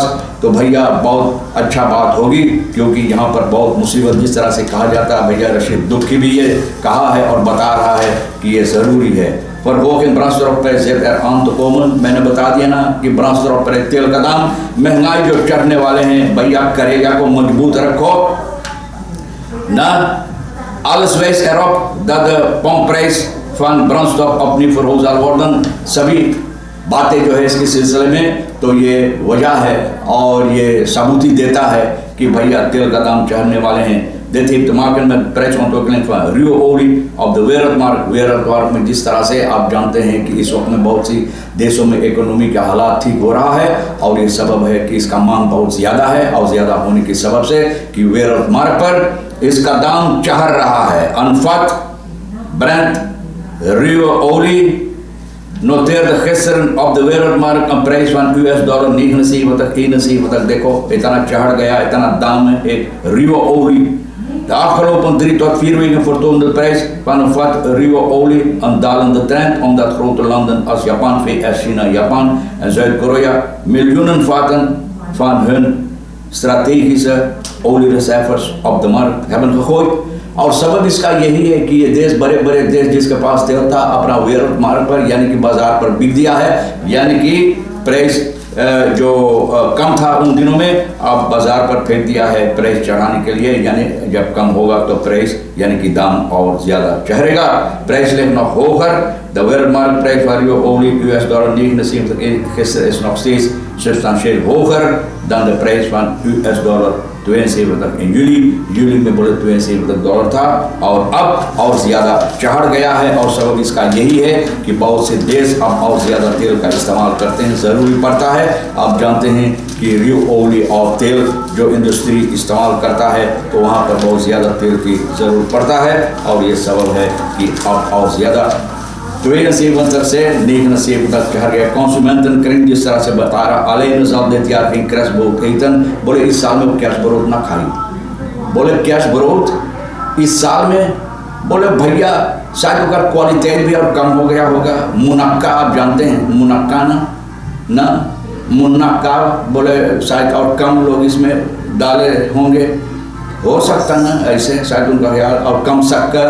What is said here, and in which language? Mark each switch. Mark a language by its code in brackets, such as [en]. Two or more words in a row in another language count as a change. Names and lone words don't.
[hns] तो भैया बहुत अच्छा बात होगी, क्योंकि यहाँ पर बहुत मुसीबत, जिस तरह से कहा जाता है, भैया रशीद दुखी भी ये कहा है और बता रहा है कि ये ज़रूरी है। पर वो कि तो कॉमन, मैंने बता दिया ना कि ब्रांसर पर तेल का दाम, महंगाई जो चढ़ने वाले हैं, भैया करेगा को मजबूत रखो ना। [nl] Alles wijst erop dat de pomprijs van brandstof opnieuw verhoogd zal worden। [hns] सभी बातें जो है इसके सिलसिले में तो ये वजह है और ये सबूती देता है कि भैया तेल का दाम चढ़ने वाले हैं। [nl] Dit heeft te maken met prijsontwikkeling van ruwe olie op de wereldmarkt। [hns] wereldmarkt में जिस तरह से आप जानते हैं कि इस वक्त में बहुत सी देशों में इकोनॉमी का हालात ठीक हो रहा है, और ये सबब है कि इसका मांग बहुत ज़्यादा है, और ज़्यादा होने के सबब से कि wereldmarkt पर इसका दाम चढ़ रहा है। [nl] अनफत Brent ruwe olie noteerde gisteren op de wereldmarkt een prijs van $79,71। [hns] देखो इतना चढ़ गया, इतना दाम है एक [nl] ruwe olie। De afgelopen 3 tot 4 weken vertoonde de prijs van een vat ruwe olie een dalende trend, omdat grote landen als Japan, VS, China, Japan en Zuid-Korea miljoenen vaten van hun strategische oliereserves op de markt hebben gegooid। [hns] और सबब इसका यही है कि ये देश, बड़े बड़े देश जिसके पास तेल था, अपना वेयर मार्ग पर यानी कि बाजार पर बिक दिया है, यानी कि प्राइस जो कम था उन दिनों में अब बाजार पर फेंक दिया है प्राइस चढ़ाने के लिए। यानी जब कम होगा तो प्राइस यानी कि दाम और ज़्यादा चढ़ेगा। प्राइस लेना होकर [nl] de wereldmarktprijs van ruwe olie $79 gisteren is nog steeds substantieel hoger dan de prijs van $72 in juli। [hns] juli में बोले $72 था, और अब और ज़्यादा चढ़ गया है। और सबब इसका यही है कि बहुत से देश अब और ज़्यादा तेल का इस्तेमाल करते हैं, ज़रूरी पड़ता है। आप जानते हैं कि [nl] ruwe olie [hns] और तेल जो इंडस्ट्री इस्तेमाल करता है तो वहाँ पर बहुत ज़्यादा तेल की ज़रूरत पड़ता है, और ये सबब है कि अब और ज़्यादा 72 से 79 तक चढ़ गया। [nl] Consumenten kring [hns] जिस तरह से बता रहा, [nl] alleen zal dit jaar geen kerstbrood eten। [hns] बोले इस साल में वो kerstbrood ना खाई। बोले kerstbrood इस साल में, बोले भैया शायद अगर क्वालिटी भी और कम हो गया होगा। मुनक्का आप जानते हैं, मुनक्का ना मुनक्का, बोले शायद और कम लोग इसमें डाले होंगे, हो सकता ना ऐसे शायद उनका ख्याल, और कम शक्कर।